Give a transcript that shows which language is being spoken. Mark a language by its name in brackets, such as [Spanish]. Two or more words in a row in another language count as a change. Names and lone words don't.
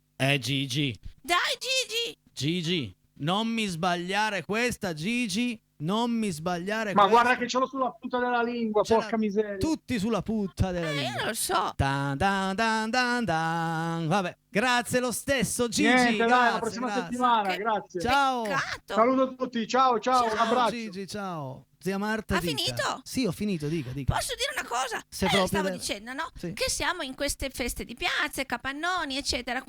[Italian] Gigi. Dai Gigi. Gigi, non mi sbagliare questa, Gigi. Non mi sbagliare Ma questa. guarda che ce l'ho sulla punta della lingua, Ce l'ha- porca miseria. Tutti sulla punta della Io lingua. non lo so. Dan, dan, dan, dan, dan. Vabbè, grazie lo stesso, Gigi. Niente, dai, grazie, la prossima grazie. settimana, Che- grazie. Ciao. Peccato. Saluto a tutti, ciao, Ciao, un abbraccio. Gigi, ciao. Zia Marta, Ha dica. finito? Sì, ho finito, dica. Posso dire una cosa? Se proprio Stavo deve- dicendo, no? Sì. Che siamo in queste feste di piazze, capannoni, eccetera.